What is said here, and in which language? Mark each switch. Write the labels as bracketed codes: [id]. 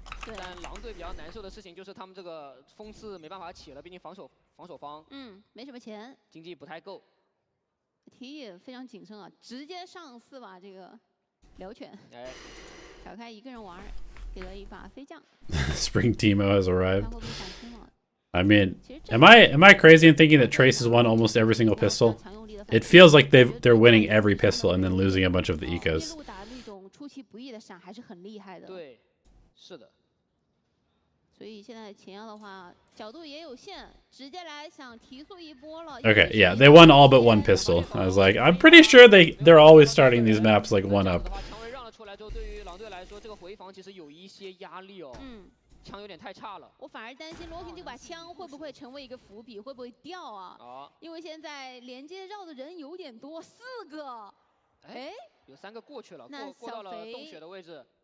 [zh] 但狼队比较难受的事情就是他们这个锋刺没办法起了，毕竟防守方。没什么钱，经济不太够。 T 也非常谨慎啊，直接上4把这个辽犬。哎，小开一个人玩，给了一把飞将。 [en] Spring Timo has arrived. I mean, am I crazy in thinking that Trace has won almost every single pistol? It feels like they're winning every pistol and then losing a bunch of the ecos. [zh] 出其不意的闪还是很厉害的。对，是的。所以现在前腰的话角度也有限，直接来想提速一波了。 [en] Okay, yeah, they won all but 1 pistol. I was like, I'm pretty sure they're always starting these maps like 1 up. [zh] 枪位让了出来之后，对于狼队来说，这个回防其实有一些压力哦。枪有点太差了。我反而担心 Looking 这把枪会不会成为一个伏笔，会不会掉啊？因为现在连接绕的人有点多，4个。哎，有3个过去了，过到了洞穴的位置。